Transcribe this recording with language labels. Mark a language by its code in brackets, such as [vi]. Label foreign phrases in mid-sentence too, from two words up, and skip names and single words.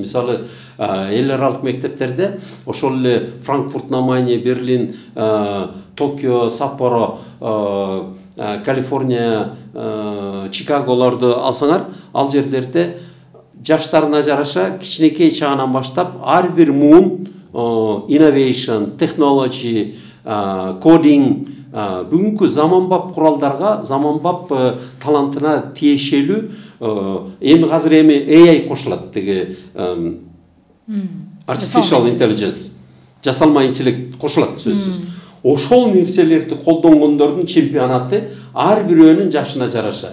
[ky] Мисалы, эл аралык мектептерде ошол эле Франкфурт на Майне, Берлин, Токио, Саппоро, Калифорния, Чикаголорду алсаңар, ал жерлерде жаштарына жараша кичинекей чагынан баштап ар бир муун [en] innovation, technology, coding, [ky] бүгүнкү заманбап куралдарга, заманбап талантына тиешелүү, эми азыр AI кошулат, деги [en] artificial intelligence, [ky] жасалма интеллект кошулат сөзсүз. Ошол нерселерди колдонгондордун чемпионаты ар бирөөнүн жашына жараша.